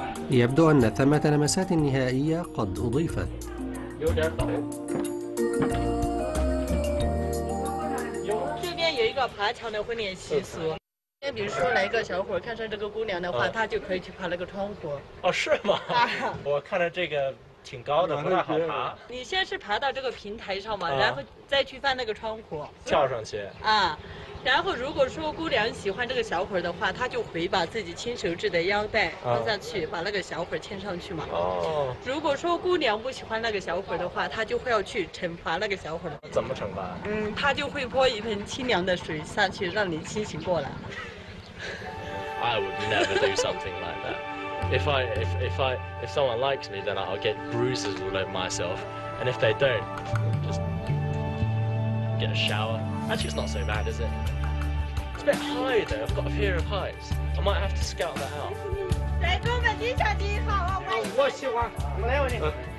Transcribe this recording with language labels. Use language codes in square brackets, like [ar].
[ar] يبدو أن ثمة لمسات نهائية قد أضيفت. [zh] 有点陡。这边有一个爬墙的婚恋习俗。比如说来一个小伙看上这个姑娘的话，他就可以去爬那个窗户。哦，是吗？我看着这个。挺高的，不太好爬。你先是爬到这个平台上嘛，然后再去翻那个窗户，跳上去啊。然后如果说姑娘喜欢这个小伙的话，她就会把自己亲手制的腰带放下去，把那个小伙牵上去嘛。哦。如果说姑娘不喜欢那个小伙的话，她就会要去惩罚那个小伙。怎么惩罚？她就会泼一盆清凉的水下去，让你清醒过来。 [en] I would never do something like that. If someone likes me, then I'll get bruises all over myself, and if they don't, just get a shower. Actually, it's not so bad, is it? It's a bit high though. I've got a fear of heights. I might have to scout that out.